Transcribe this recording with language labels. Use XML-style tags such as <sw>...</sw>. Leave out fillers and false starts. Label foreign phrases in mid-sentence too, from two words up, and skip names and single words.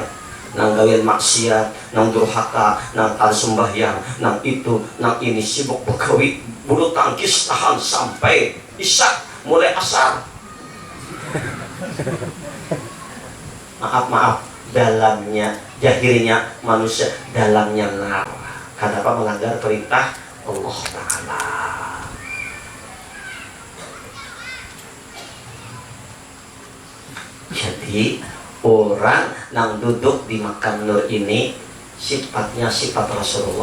<bjn>Nang gawin maksiat, nang durhaka, nang al sembahyang, nang itu, nang ini sibuk bergawi, bulu tangkis tahan sampai isya, mulai asar. Maaf, dalamnya, jahirnya manusia, dalamnya nar.</bjn> <id>Kenapa melanggar perintah Allah Ta'ala? Jadi orang yang duduk di makam nur ini sifatnya sifat Rasulullah.</id>